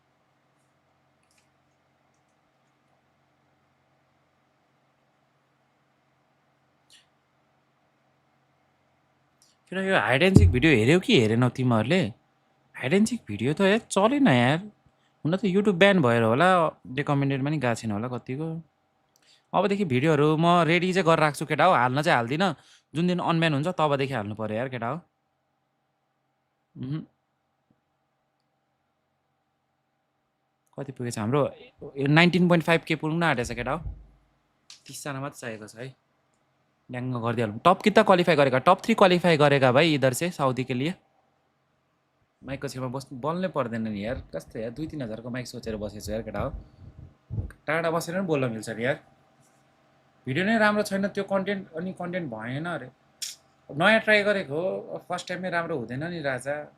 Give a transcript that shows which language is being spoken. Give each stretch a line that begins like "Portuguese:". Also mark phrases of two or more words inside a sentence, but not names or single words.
Nepali: किन यो
English: hide and seek
Nepali: भिडियो हेऱ्यौ कि हेरेनौ तिमीहरूले
English: hide and seek
Nepali: भिडियो त यार चलेन यार हुन त युट्युब ब्यान भएर होला रेकमेन्डेडमा नि गएको छैन होला कतिको अबदेखि भिडियोहरू म रेडी चाहिँ गरेर राख्छु केटा हो हाल्न चाहिँ हाल्दिनँ जुन दिन अनब्यान हुन्छ तबदेखि हाल्नु पर्यो यार केटा हो कति पुगेछ हाम्रो 19.5K पुग्न आँटेछ केटा हो 30 जना मात्र चाहिएको छ है ड्याङ्ग गरिदिइहालौँ टप
Hindi: कितना क्वालिफाई गरेगा टप 3 क्वालिफाई गरेगा भाई इधर से साउदी के लिए
Nepali: माइकको छेउमा बोल्नै पर्दैन नि यार कस्तो यार 2-3 हजारको माइक सोचेर बसेछु यार केटा हो टाढा बसेर पनि बोल्न मिल्छ नि यार भिडियो नै राम्रो छैन त्यो कन्टेन्ट भएन अरे नयाँ ट्राई गरेको हो
English: first time-मै
Nepali: राम्रो हुँदैन नि राजा